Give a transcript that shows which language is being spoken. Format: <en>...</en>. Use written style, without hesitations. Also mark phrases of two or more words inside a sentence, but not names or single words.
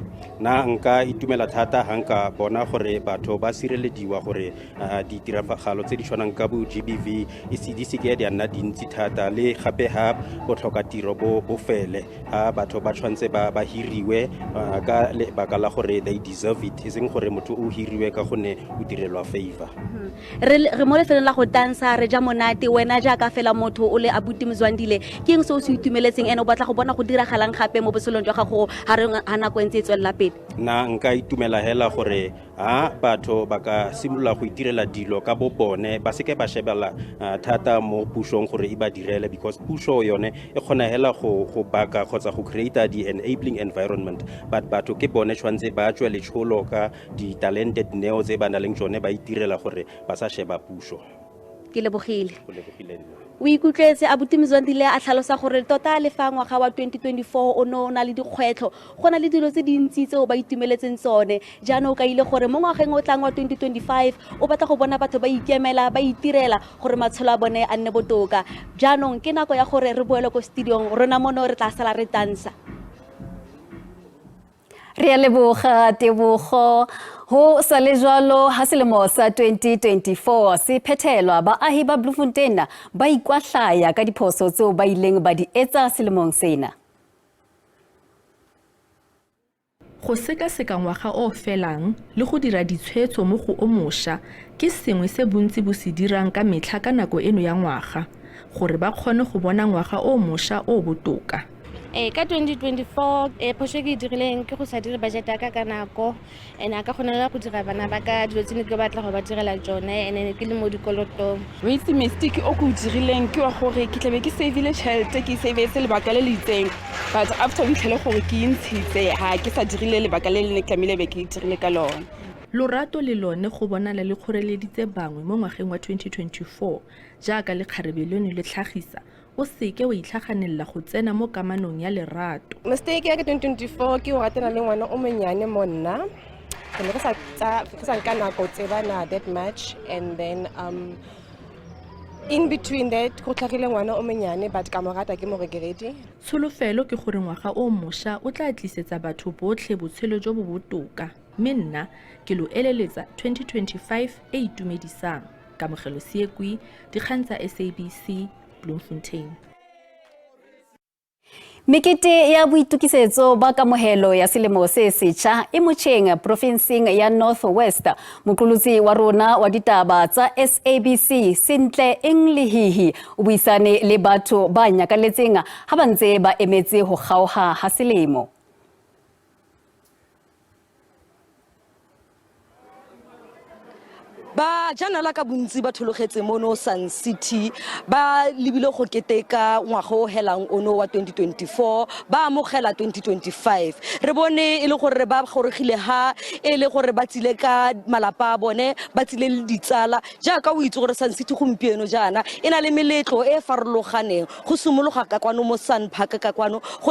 <tn>na nka itumela thata ha nka bona gore batho ba sirelediwa gore ditiragalo tse di tshwanang ka bo GBV di se ke di a nna dintsi thata le gape ha botlhoka tiro bo fele ha batho ba tshwantse ba hiriwe ka lebaka la gore</tn> <en>they deserve it</en> <tn>iseng gore motho o hiriwe ka gone o direlwa favor re mo lefelong la go dansa re ja monate wena jaaka fela motho o le abuti Mzwandile ke eng se o se itumeletseng ene o batla go bona go diragalang gape mo boselong jwa gago ha nako ntse e tswelela pele na nka itumela hela gore ha batho ba ka simolola go itirela dilo ka bo bone ba seke ba shebela thata mo pushong gore e ba direle because pusho yone e kgona hela go baka kgotsa go</tn> <en>create the enabling environment</en> <tn>but batho ke bone tshwantse ba tswe le tsholo ka di talented neo tse ba na leng tsone ba itirela gore ba sa sheba pusho ke lebogile o ikutlwetse abuti Mzwandile a tlhalosa gore tota le fa ngwaga wa 2024 o no na le dikgwetlho go na le dilo tse dintsi tse o ba itumeletseng tsone jaanong o ka ile gore mo ngwageng o tlang wa 2025 o batla go bona batho ba ikemela ba itirela gore matshelo a bone a nne botoka jaanong ke nako ya gore re boele ko studiong rona mono re tla sala re dansa re a leboga Tebogo</tn> <st>ho sa le jwalo ha selemo sa 2024 se phethelwa baahi ba Bloemfontein ba ikwahlaya ka diphoso tseo ba ileng ba di etsa selemong sena.</st> <tn>Go sekaseka ngwaga o felang le go dira ditshwetso mo go o mošwa ke sengwe se bontsi bo se dirang ka metlha ka nako eno ya ngwaga gore ba kgone go bona ngwaga o mošwa o botoka. Ka 2024 phoso ke dirileng ke go sa dire budget ya ka nako ene ka kgonela go dira bana ba ka dilo tsene ke batla go ba direla tsone ene ke le mo dikolotong. Wa itse mistake o go dirileng ke wa gore ke tlabe ke save-ile tšhelete ke save-etse lebaka le le itseng</tn> <en>but after</en> <tn>o itlhele gore ke intshitse ha ke sa dirile lebaka le le tlamehile be ke dirile ka lona. Lorato le lone go bonala le kgoreleditse bangwe mo ngwageng wa 2024 jaaka le kgarebe leno le tlhagisa o seke wa itlhaganella go tsena mo kamanong ya lerato. Mistake ya ka 2024 ke go ratana le ngwana o monnyane mo nna ke ne ke sa nka nako tsebana</tn> <en>that much and then in between that</en> <tn>go tlhagile ngwana o monnyane but ka mo rata ke mo regrete. Tsholofelo ke gore ngwaga o mošwa o tla tlisetsa batho botlhe botshelo jo bo botoka mme nna ke lo eleletsa 2025 e itumedisang. Kamogelo Siekwi, dikgang tsa SABC, Bloemfontein.</tn> <st>Mekete ya boitukisetso ba kamohelo ya selemo se setjha e motjheng provinseng ya North West. Moqolotsi wa rona wa ditaba tsa SABC Sintle Englihihi o buisane le batho ba nyakaletseng ha ba ntse ba emetse ho kgaoha ha selemo.</st> <tn>Ba janala ka bontsi ba thologetse mono Sun City ba libile go keteka ngwaga o helang ono wa 2024 ba amogela 2025 re bone ile gore ba goregile ha ile gore ba tsile ka malapa a bone ba tsile le ditsala jaaka o itse gore Sun City gompieno jana ena le meletlo e farologaneng go simologa ka kwano mo Sun Park ka kwano go</tn>